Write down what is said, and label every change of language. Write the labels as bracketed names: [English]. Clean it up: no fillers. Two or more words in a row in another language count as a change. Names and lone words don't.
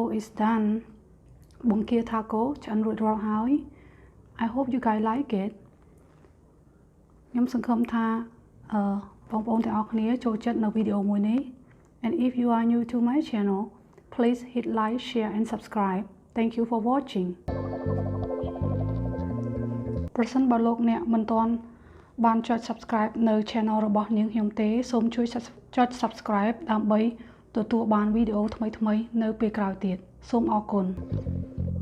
[English] is done [Khmer] បង្គា taco ឆ្អិនរួចរាល់ហើយ [English] I hope you guys like it [Khmer] ខ្ញុំសង្ឃឹមថាបងប្អូនទាំងអស់គ្នាចូលចិត្តនៅវីដេអូមួយនេះ [English] and if you are new to my channel please hit like share and subscribe thank you for watching [Khmer] ប្រសិនបើលោកអ្នកមិនទាន់បានចុច subscribe នៅ channel របស់នាងខ្ញុំទេសូមជួយចុច subscribe ដើម្បីទទួលបានវីដេអូថ្មីៗនៅពេលក្រោយទៀតសូមអរគុណ